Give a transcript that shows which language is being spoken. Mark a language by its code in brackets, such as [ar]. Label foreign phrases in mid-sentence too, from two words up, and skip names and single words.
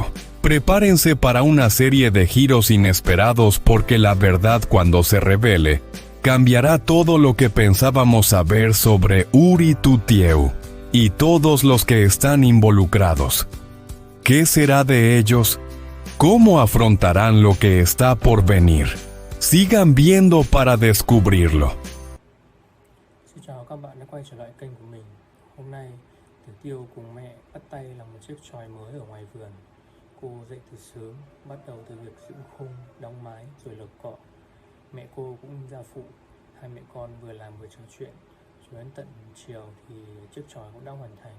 [es] Prepárense para una serie de giros inesperados, porque la verdad, cuando se revele, cambiará todo lo que pensábamos saber sobre Uri Tutieu y todos los que están involucrados. ¿Qué será de ellos? ¿Cómo afrontarán lo que está por venir? Sigan viendo para descubrirlo. [vi] Xin chào các bạn đã quay trở lại kênh của mình. Hôm nay, Tử Tiêu cùng mẹ bắt tay làm một chiếc chòi mới ở ngoài vườn. Cô dậy từ sớm, bắt đầu từ việc dựng khung, đóng mái rồi lợp cọ. Mẹ cô cũng ra phụ. Hai mẹ con vừa làm vừa trò chuyện. Cho đến tận chiều thì chiếc chòi cũng đã hoàn thành.